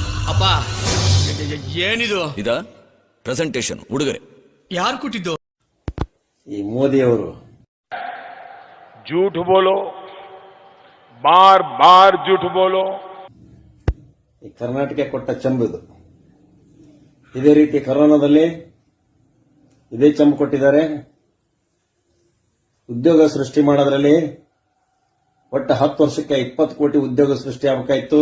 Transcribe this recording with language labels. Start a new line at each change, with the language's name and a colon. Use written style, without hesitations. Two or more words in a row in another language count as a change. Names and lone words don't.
Kannada: ಅಪ್ಪ ಏನಿದು? ಇದ ಪ್ರೆಸೆಂಟೇಶನ್ ಉಡುಗೊರೆ ಯಾರು ಕೊಟ್ಟಿದ್ದು? ಈ ಮೋದಿಯವರು
Hindi: झूठ बोलो, बार बार झूठ बोलो.
Kannada: ಈ ಕರ್ನಾಟಕ ಕೊಟ್ಟ ಚಂಬು ಇದು. ಇದೇ ರೀತಿ ಕೊರೋನಾದಲ್ಲಿ ಇದೇ ಚಂಬು ಕೊಟ್ಟಿದ್ದಾರೆ. ಉದ್ಯೋಗ ಸೃಷ್ಟಿ ಮಾಡೋದ್ರಲ್ಲಿ ಒಟ್ಟು 10 ವರ್ಷಕ್ಕೆ 20 ಕೋಟಿ ಉದ್ಯೋಗ ಸೃಷ್ಟಿ ಆಗಬೇಕಾಯಿತು.